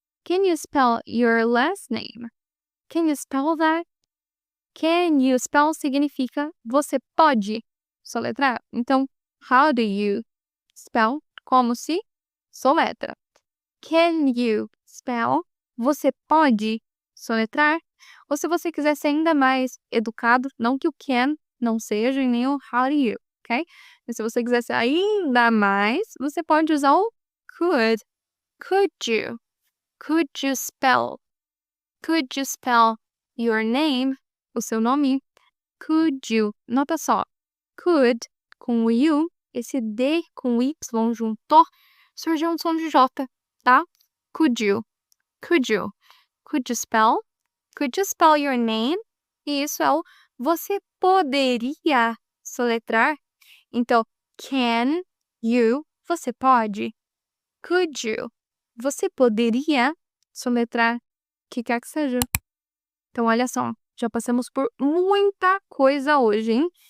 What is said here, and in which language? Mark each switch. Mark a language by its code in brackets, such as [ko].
[en] Can you spell your last name? Can you spell that? Can you spell [pt] significa você pode soletrar. Então, [en] how do you spell? [pt] Como se soletra. [en] Can you spell? [pt] Você pode soletrar? Ou se você quiser ser ainda mais educado, não que o can não seja e nem o [en] how do you, [pt] ok? Mas se você quiser ser ainda mais, você pode usar o could. [en] Could you? Could you spell? Could you spell your name? [pt] O seu nome? [en] Could you? [pt] Nota só. Could com o you, esse D com o Y juntou, surgiu um som de J, tá? [en] Could you? Could you? Could you spell? Could you spell your name? [pt] E isso é o você poderia soletrar. Então, [en] can you, [pt] você pode. [en] Could you, [pt] você poderia soletrar o que quer que seja. Então, olha só, já passamos por muita coisa hoje, hein?